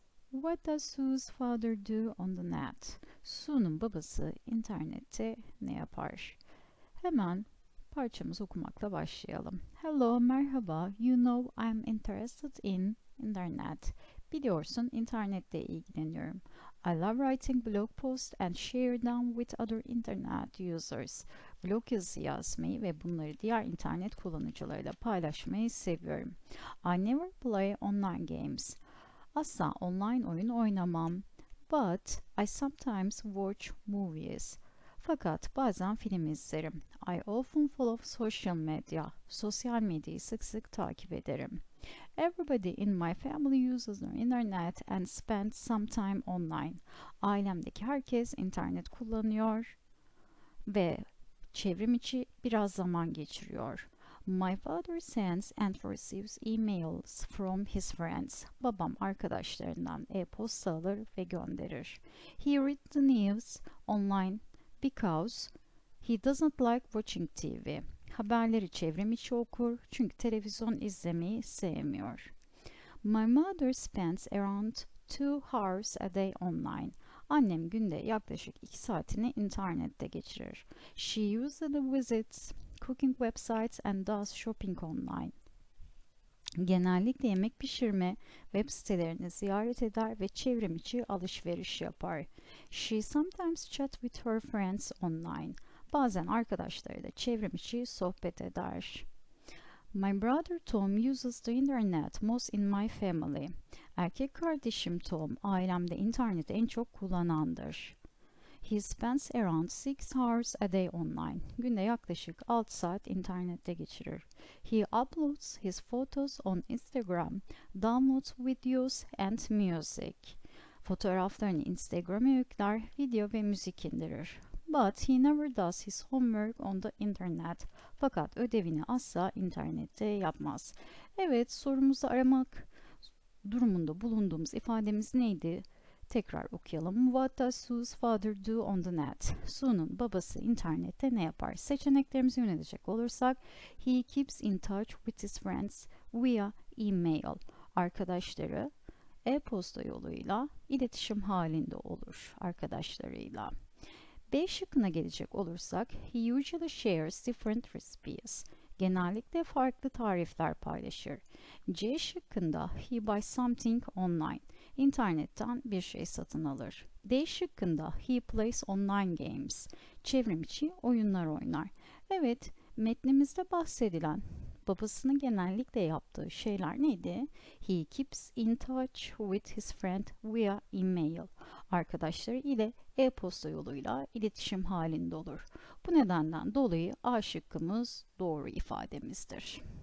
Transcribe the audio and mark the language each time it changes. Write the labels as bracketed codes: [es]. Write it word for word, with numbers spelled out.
[en] What does Sue's father do on the net? [tr] Sue'nun babası internette ne yapar? Hemen parçamızı okumakla başlayalım. [en] Hello, [tr] merhaba. [en] You know I'm interested in internet. [tr] Biliyorsun, internetle ilgileniyorum. [en] I love writing blog posts and share them with other internet users. [tr] Blog yazısı yazmayı ve bunları diğer internet kullanıcılarıyla paylaşmayı seviyorum. [en] I never play online games. [tr] Asla online oyun oynamam. [en] But I sometimes watch movies. [tr] Fakat bazen film izlerim. [en] I often follow social media. [tr] Sosyal medyayı sık sık takip ederim. [en] Everybody in my family uses the internet and spends some time online. [tr] Ailemdeki herkes internet kullanıyor ve çevrim içi biraz zaman geçiriyor. [en] My father sends and receives emails from his friends. [tr] Babam arkadaşlarından e-posta alır ve gönderir. [en] He reads the news online because he doesn't like watching T V. [tr] Haberleri çevrim içi okur çünkü televizyon izlemeyi sevmiyor. [en] My mother spends around two hours a day online. [tr] Annem günde yaklaşık iki saatini internette geçirir. [en] She usually visits cooking websites and does shopping online. [tr] Genellikle yemek pişirme web sitelerini ziyaret eder ve çevrim içi alışveriş yapar. [en] She sometimes chats with her friends online. [tr] Bazen arkadaşlarıyla çevrim içi sohbet eder. [en] My brother Tom uses the internet most in my family. [tr] Erkek kardeşim Tom ailemde interneti en çok kullanandır. [en] He spends around six hours a day online. [tr] Günde yaklaşık altı saat internette geçirir. [en] He uploads his photos on Instagram, downloads videos and music. [tr] Fotoğraflarını Instagram'a yükler, video ve müzik indirir. [en] But he never does his homework on the internet. [tr] Fakat ödevini asla internette yapmaz. Evet, sorumuzu aramak durumunda bulunduğumuz ifademiz neydi? Tekrar okuyalım. [en] What does Sue's father do on the net? [tr] Sue'nun babası internette ne yapar? Seçeneklerimizi yönelecek olursak, [en] he keeps in touch with his friends via email. [tr] Arkadaşları e-posta yoluyla iletişim halinde olur arkadaşlarıyla. B şıkkına gelecek olursak, [en] he usually shares different recipes. [tr] Genellikle farklı tarifler paylaşır. C şıkkında [en] he buys something online. [tr] İnternetten bir şey satın alır. D şıkkında [en] he plays online games. [tr] Çevrimiçi oyunlar oynar. Evet, metnimizde bahsedilen babasının genellikle yaptığı şeyler neydi? [en] He keeps in touch with his friend via email. [tr] Arkadaşları ile e-posta yoluyla iletişim halinde olur. Bu nedenden dolayı A şıkkımız doğru ifademizdir.